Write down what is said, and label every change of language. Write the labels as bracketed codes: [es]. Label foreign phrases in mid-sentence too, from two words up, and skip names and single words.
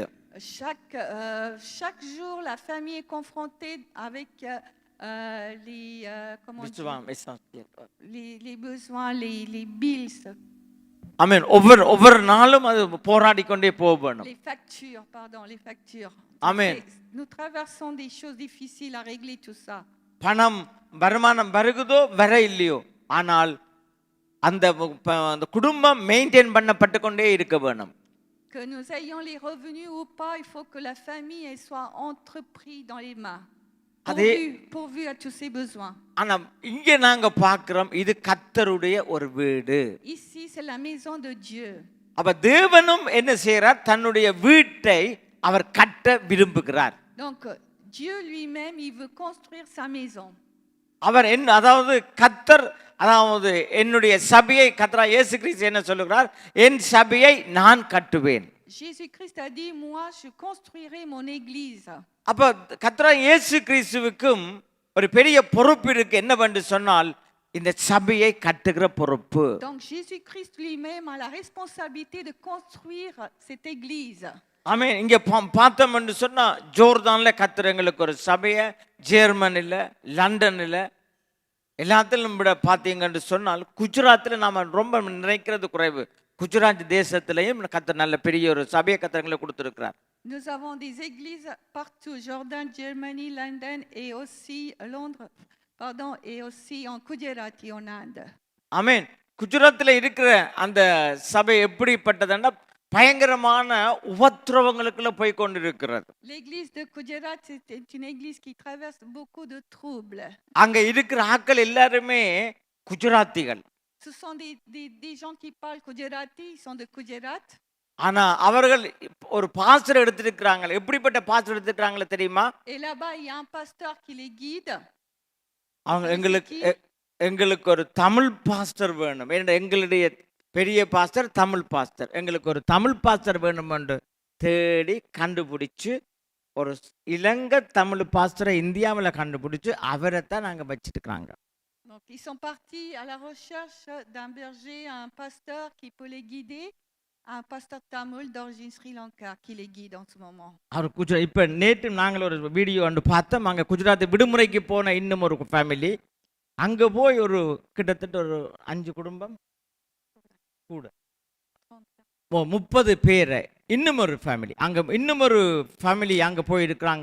[fr] Chaque jour, la famille est confrontée avec les besoins, les bills. [ta] ஆமென். ஒவ்வொரு நாளும் அது போராடி கொண்டே போகணும். [fr] Les factures, pardon, les factures. [ta] ஆமென். [fr] Nous traversons des choses difficiles à régler tout ça. [ta] பணம் வருமானம் வருகுதோ வர இல்லையோ, ஆனால் அந்த குடும்பம் மெயின்டைன் பண்ணப்பட்டு கொண்டே இருக்க வேணும். [fr] Que nous ayons les revenus ou pas, il faut que la famille elle soit entreprise dans les mains. Pourvu à tous ses besoins. [ta] ஆனா இங்க நாங்க பார்க்கிறோம், இது கர்த்தருடைய ஒரு வீடு. [fr] Ici c'est la maison de Dieu. [ta] அப்ப தேவனும் என்ன செய்றார்? தன்னுடைய வீட்டை அவர் கட்ட விரும்புகிறார். [fr] Donc Dieu lui-même il veut construire sa maison. [ta] அவர் அதாவது கர்த்தர், அதாவது என்னுடைய சபையை கர்த்தராகிய இயேசு கிறிஸ்து என்ன சொல்லுகிறார்? என் சபையை நான் கட்டுவேன். [fr] Jésus-Christ a dit, moi je construirai mon église. [ta] அப்ப கர்த்தராகிய இயேசு கிறிஸ்துவுக்கும் ஒரு பெரிய பொறுப்பு இருக்கு. என்னவென்று சொன்னால் இந்த சபையை கட்டுகிற பொறுப்பு. [fr] Donc Jésus-Christ lui-même a la responsabilité de construire cette église. [ta] ஆமென். இங்க பார்த்தோம் என்று சொன்னா ஜோர்தான்ல கர்த்தர் எங்களுக்கு ஒரு சபையை, ஜெர்மனில, லண்டன்ல, எல்லாத்திலும் விட பார்த்தீங்கன்னு சொன்னால் குஜராத்தில் நாம ரொம்ப நினைக்கிறது குறைவு. குஜராத் தேசத்திலையும் கர்த்தர் நல்ல பெரிய ஒரு சபையை கர்த்தர் கொடுத்திருக்கிறார். [fr] Nous avons des églises partout, Jordan, Germany, London et aussi Londres, pardon, et aussi en Gujarat en Inde. [ta] ஆமென். குஜராத்தில் இருக்கிற அந்த சபை எப்படிப்பட்டதுன்னா பயங்கரமான உபத்திரவங்களுக்குள்ள போய் கொண்டிருக்கிறது. [fr] L'église de Gujarat c'est une église qui traverse beaucoup de troubles. [ta] அங்க இருக்கிற ஆட்கள் எல்லாருமே குஜராத்திகள். [fr] Ce sont des gens qui parlent Gujarati, ils sont de Gujarat. [ta] ஆனா அவர்கள் ஒரு பாஸ்டர் எடுத்திருக்காங்க. எப்படிப்பட்ட பாஸ்டர் எடுத்திருக்காங்க தெரியுமா? [fr] Et là-bas il y a un pasteur qui les guide. [ta] அவங்க எங்களுக்கு ஒரு தமிழ் பாஸ்டர் வேணும். எங்களுடைய பெரிய பாஸ்டர் தமிழ் பாஸ்டர், எங்களுக்கு ஒரு தமிழ் பாஸ்டர் வேணும் என்று தேடி கண்டுபிடிச்சு ஒரு இலங்கை தமிழ் பாஸ்டரை இந்தியாவில் கண்டுபிடிச்சு அவரை தான் நாங்கள் வச்சுட்டுருக்காங்க. [fr] Donc ils sont partis à la recherche d'un berger, un pasteur qui peut les guider, un pasteur tamil d'origine Sri Lanka qui les guide en ce moment. [ta] அவர் இப்போ நேற்று நாங்கள் ஒரு வீடியோ ஒன்று பார்த்தோம். அங்கே குஜராத் விடுமுறைக்கு போன இன்னும் ஒரு ஃபேமிலி, அங்கே போய் ஒரு கிட்டத்தட்ட ஒரு 5 குடும்பம் கூட 30 பேர், இன்னும் ஒரு ஃபேமிலி அங்கே இன்னும் ஒரு ஃபேமிலி அங்கே போயிருக்கிறாங்க.